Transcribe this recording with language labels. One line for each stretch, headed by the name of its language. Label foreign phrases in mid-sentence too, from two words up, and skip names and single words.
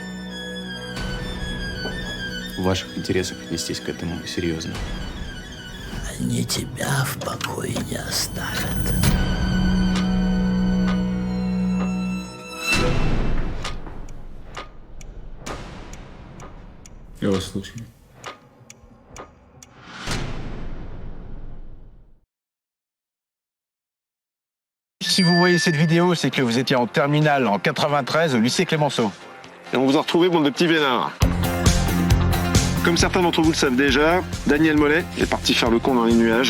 Russian: В ваших интересах отнестись к этому серьезно. Они тебя в покое не оставят. Я вас слушаю.
French: Si vous voyez cette vidéo, c'est que vous étiez en terminale en 93 au lycée Clémenceau. Et on vous a retrouvé, bande de petits vénards. Comme certains d'entre vous le savent déjà, Daniel Mollet est parti faire le con dans les nuages.